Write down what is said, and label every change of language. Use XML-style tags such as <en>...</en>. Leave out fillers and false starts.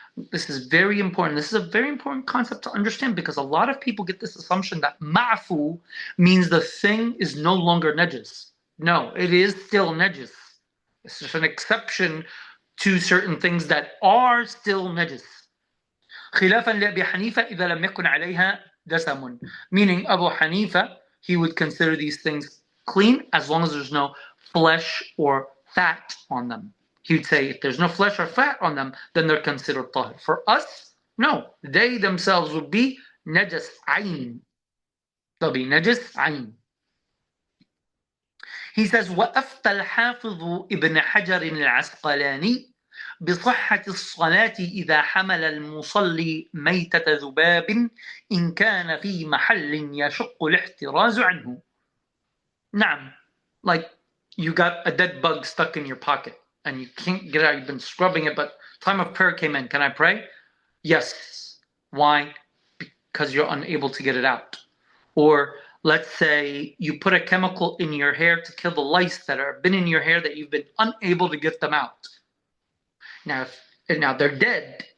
<en>This is very important. This is a very important concept to understand because a lot of people get this assumption that ma'fu means the thing is no longer najis. No, it is still najis. It's just an exception to certain things that are still najis.</en> <ar>خلافا لأبي حنيفة إذا لم يكن عليها دسم.</ar> <en>Meaning Abu Hanifa, he would consider these things clean as long as there's no flesh or fat on them. He would say if there's no flesh or fat on them, then they're considered tahir. For us, no. They themselves would be najas ayn. They'll be najas ayn. He says,</en> <ar>وَأَفْتَى الْحَافِظُ ابن حجر العسقلاني بصحة الصلاة إذا حمل المصلي ميتة ذباب إن كان في محل يشق الاحتراز عنه.</ar> <en>نعم, like you got a dead bug stuck in your pocket and you can't get it out. You've been scrubbing it, but time of prayer came in. Can I pray? Yes. Why? Because you're unable to get it out. Or let's say you put a chemical in your hair to kill the lice that have been in your hair that you've been unable to get them out. Now they're dead,</en>